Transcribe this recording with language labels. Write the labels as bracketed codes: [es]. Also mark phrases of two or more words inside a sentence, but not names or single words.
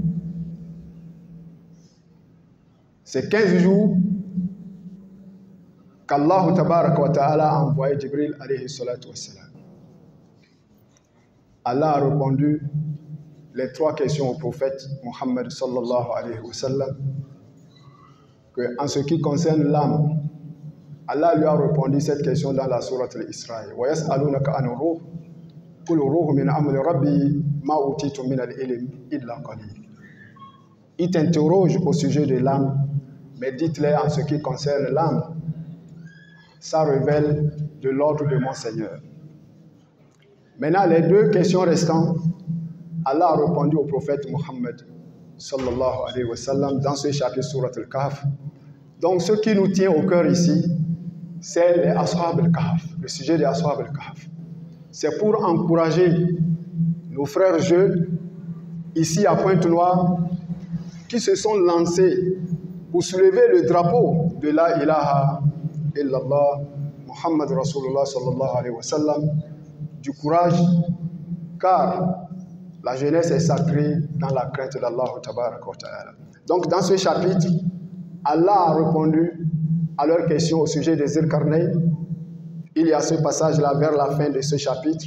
[fr] C'est 15 jours qu'Allah [ar] تبارك وتعالى [fr] a envoyé Jibril [ar] عليه الصلاة والسلام. [fr] Allah a répondu les 3 questions au prophète Mohammed [ar] صلى الله عليه وسلم. [fr] En ce qui concerne l'âme, Allah lui a répondu cette question dans la sourate al-Isra. [ar] ويسألونك عن الروح قل الروح من أمر ربي ما أوتيتم من العلم إلا قليل. [fr] Il t'interroge au sujet de l'âme, mais dites-leur en ce qui concerne l'âme, ça révèle de l'ordre de mon Seigneur. Maintenant, les 2 questions restantes, Allah a répondu au prophète Mohammed [ar] صلى الله عليه وسلم [fr] dans ce chapitre Surat al-Kahf. Donc, ce qui nous tient au cœur ici, c'est les Ashab al-Kahf, le sujet des Ashab al-Kahf. C'est pour encourager nos frères jeunes ici à Pointe-Noire qui se sont lancés pour soulever le drapeau de la [ar] إله إلا الله محمد رسول الله صلى الله عليه وسلم, [fr] du courage, car la jeunesse est sacrée dans la crainte d'Allah [ar] تبارك وتعالى. [fr] Donc dans ce chapitre, Allah a répondu à leurs questions au sujet des Zulkarnayn. Il y a ce passage-là vers la fin de ce chapitre.